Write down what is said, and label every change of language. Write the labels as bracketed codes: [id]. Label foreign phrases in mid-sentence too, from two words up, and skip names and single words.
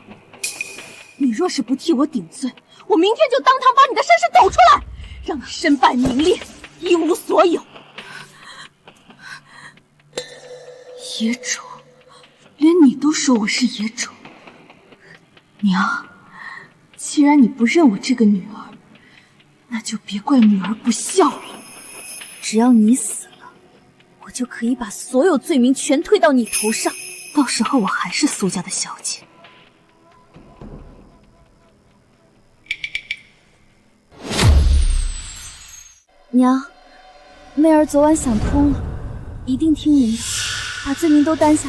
[zh] 你若是不替我頂罪，我明天就當堂把你的身世抖出來，讓你身敗名裂，一無所有。野種，連你都說我是野種。娘，既然你不認我這個女兒，那就別怪女兒不孝順。只要你死了，我就可以把所有罪名全推到你頭上，到時候我還是蘇家的小姐。娘，媚儿昨晚想通了，一定听您的，把罪名都担下来。